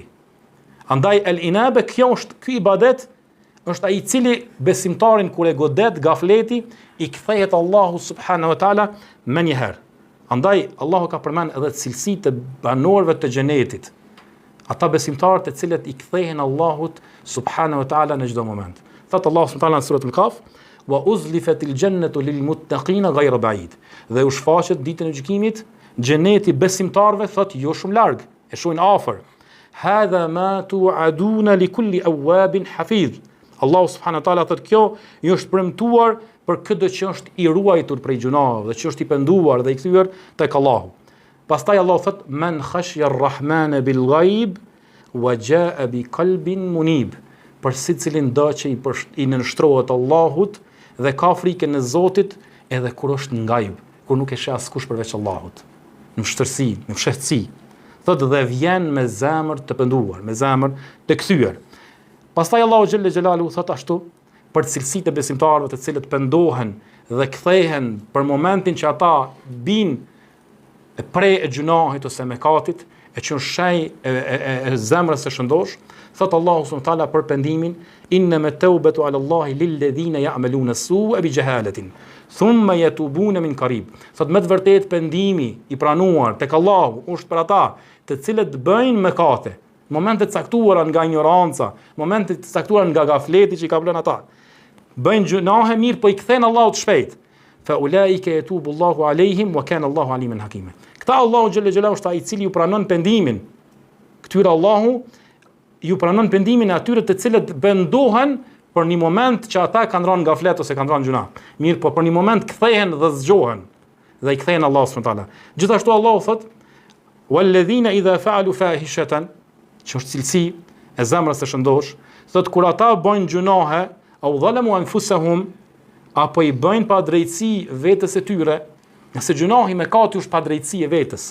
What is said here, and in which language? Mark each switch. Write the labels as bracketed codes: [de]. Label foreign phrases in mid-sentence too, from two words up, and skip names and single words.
[sq] Andaj el inabe, ky ibadet është ai i cili besimtarin kur e godet gafleti i kthehet Allahu [ar] سبحانه وتعالى [sq] menjëherë. Andaj Allahu ka përmend edhe cilësitë e banorëve të xhenetit. Ata besimtarët të cilët i kthehen Allahut [ar] سبحانه وتعالى [sq] në çdo moment. Thot Allahu [ar] سبحانه وتعالى [sq] në suratul Kaf: [ar] "وأزلفت الجنة للمتقين غير بعيد." [sq] Dhe u shfaqet ditën e gjykimit xheneti besimtarëve, thot jo shumë larg, e shohin afër. [ar] "هذا ما توعدون لكل أواب حفيظ." [sq] Allahu [ar] سبحانه وتعالى [sq] thot kjo ju është premtuar për këtë që është i ruajtur prej gjunave dhe që është i penduar dhe i kthyer tek Allahu. Pastaj Allahu thot: [ar] "من خشي الرحمن بالغيب وجاء بقلب منيب." [sq] Për secilin do që i nënshtrohet Allahut dhe ka frikën e Zotit edhe kur është në gajb, kur nuk e sheh askush përveç Allahut, në vështirësi, në fshehtësi. Thot dhe vjen me zemër të penduar, me zemër të kthyer. Pastaj Allahu [ar] جل جلاله [sq] thot ashtu për cilësitë e besimtarëve të cilët pendohen dhe kthehen për momentin që ata bin e prej e gjunahit ose mekatit, e që është shaj e zemrës së shëndosh. Thot Allahu [ar] سبحانه وتعالى [sq] për pendimin: [ar] "إنما التوبة على الله للذين يعملون السوء بجهالة، ثم يتوبون من قريب." [sq] Thot me të vërtetë pendimi i pranuar tek Allahu është për ata të cilët bëjnë mëkate, momente të caktuara nga ignoranca, momente të caktuara nga gafleti që i ka vënë ata. Bëjnë gjunahe mirë, po i kthen Allahut shpejt. [ar] فأولئك يتوب الله عليهم وكان الله عليما حكيما. [sq] Këta Allahu [ar] جل جلاله [sq] është ai i cili ju pranon pendimin. Këtyre Allahu ju pranon pendimin e atyre të cilët bendohen për një moment që ata kanë rënë gaflet ose kanë rënë gjuna. Mirë, po për një moment kthehen dhe zgjohen dhe i kthehen Allahu [ar] سبحانه وتعالى. [sq] Gjithashtu Allahu thot: [ar] "والذين إذا فعلوا فاحشة", [sq] që është cilësi e zemrës së shëndosh, thot kur ata bëjnë gjunahe, [ar] أو ظلموا أنفسهم, [sq] apo i bëjnë pa drejtësi vetes e tyre, nëse gjunahi mëkati është pa drejtësi e vetes.